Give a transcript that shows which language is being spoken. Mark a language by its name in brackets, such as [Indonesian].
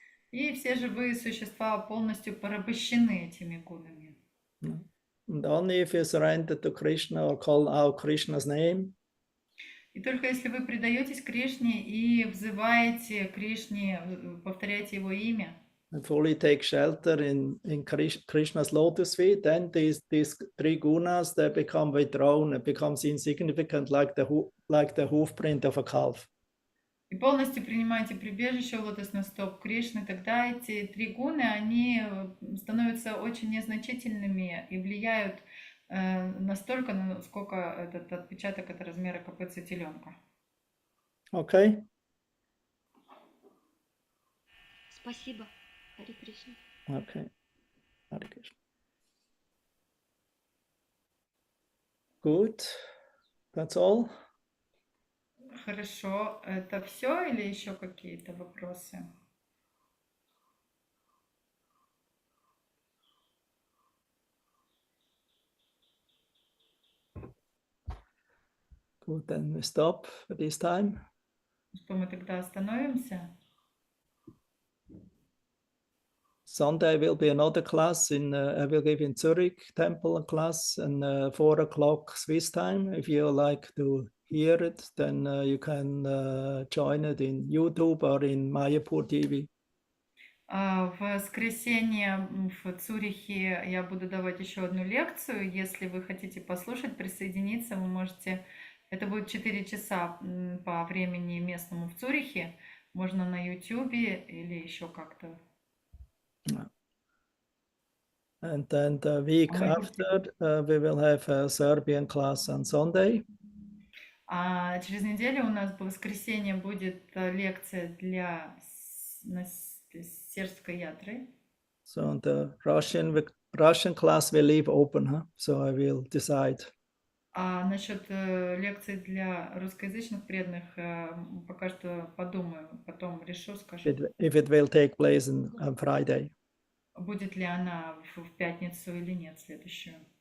[Russian] И все живые существа полностью порабощены этими гунами. [English] And only if you surrender to Krishna or call out Krishna's name, [Russian] И только если вы предаетесь Кришне и взываете Кришне, повторяете его имя, [English] and fully take shelter in Krishna's lotus feet, then these three gunas, they become withdrawn. It becomes insignificant, like the hoof print of a calf. [Russian] и полностью принимаете прибежище у лотосных стоп Кришны, тогда эти 3 гуны, они становятся очень незначительными и влияют настолько, насколько этот отпечаток от размера копытца теленка. [English] Okay? [Russian] Спасибо, Хари Кришна. [English] Okay. Hare Krishna. Good. That's all. [Russian] Хорошо. Это все или еще какие-то вопросы? [English] Good, then we stop for this time. [Russian] Что мы тогда остановимся? [English] Sunday will be another class I will give in Zurich Temple a class and 4 o'clock Swiss time. If you like to hear it, then you can join it in YouTube or in Mayapur TV. [Russian] В воскресенье в Цюрихе я буду давать еще одну лекцию. Если вы хотите послушать, присоединиться, вы можете... Это будет 4 часа по времени местному в Цюрихе. Можно на YouTube или еще как-то. [English] And then the week after, we will have a Serbian class on Sunday. [Russian] А через неделю у нас в воскресенье будет лекция для сербской ятры. [English] So the Russian class will leave open, huh? So I will decide. [Russian] А насчет лекций для русскоязычных преданных пока что подумаю, потом решу, скажу. [English] If it will take place on Friday. [Russian] Будет ли она в пятницу или нет следующую.